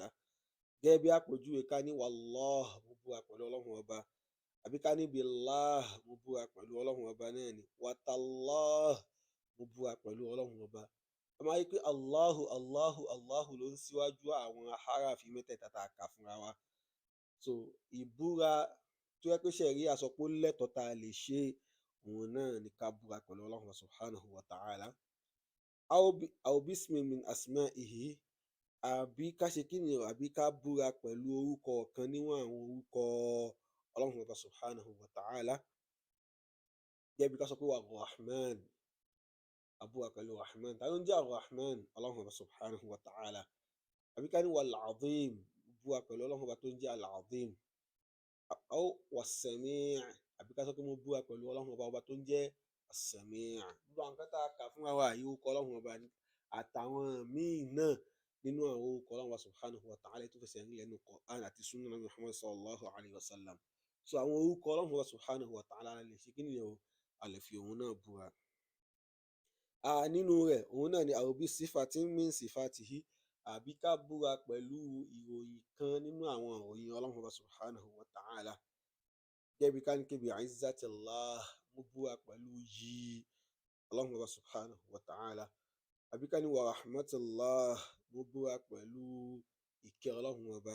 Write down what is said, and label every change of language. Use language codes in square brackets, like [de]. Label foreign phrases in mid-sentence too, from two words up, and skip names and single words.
[yo] Gẹ́gẹ́ bí àpèjúwe ká ní wallah, mo búra pẹ̀lú ọlọ́run ọba, àbí ká ní billah, mo búra pẹ̀lú ọlọ́run ọba náà ni, watallah, mo búra pẹ̀lú ọlọ́run ọba. A máa rí pé [ar] الله الله الله [yo] ló ń síwájú àwọn harafi mẹ́tẹ̀ẹ̀ta tá a kà fúnra wa. So ìbúra tó yẹ pé ṣẹ̀ríà sọ pé ó lẹ́tọ̀ọ́ tá a lè ṣe òun náà ni ká búra pẹ̀lú ọlọ́run [ar] سبحانه وتعالى. أو باسم من أسمائه, [yo] àbí ká ṣe kí ni, àbí ká búra pẹ̀lú orúkọ kan níwọ̀n àwọn orúkọ ọlọ́run ọba [ar] سبحانه وتعالى. [yo] Gẹ́gẹ́ bí ká sọ pé wà rahman, abúra pẹ̀lú rahman. Ta ló ń jẹ́ rahman? Ọlọ́run ọba [ar] سبحانه وتعالى. [yo] Àbí ká ní [ar] والعظيم, [yo] búra pẹ̀lú ọlọ́run ọba tó ń jẹ́ [ar] العظيم. أو والسميع', [yo] àbí ká sọ pé mo búra pẹ̀lú ọlọ́run ọba tó ń jẹ́ as-sami'. Gbogbo àwọn nǹkan tá a kà fúnra wa yìí orúkọ ọlọ́run ọba ni, àtàwọn míì náà nínú àwọn orúkọ ọlọ́run ọba [ar] سبحانه وتعالى [yo] tó fẹsẹ̀ nílẹ̀ nínú Qur'an àti sunnah Nabi Muhammad [ar] صلى الله عليه وسلم. [yo] So àwọn orúkọ ọlọ́run ọba [ar] سبحانه وتعالى [yo] lè ṣe kí nìyẹn o, a lè fi òun náà búra. Nínú rẹ̀ òun náà ni [ar] أو بصفة من صفاته, [yo] àbí ká búra pẹ̀lú ìròyìn kan nínú àwọn ìròyìn ọlọ́run ọba [ar] سبحانه وتعالى. [yo] Gẹ́gẹ́ bí ká ní kébi izzatillah, mo búra pẹ̀lú yìí ọlọ́run ọba [ar] سبحانه وتعالى. [yo] Àbí ká ní [ar] ورحمة الله, [yo] mo búra pẹ̀lú ìkẹ́ ọlọ́run ọba.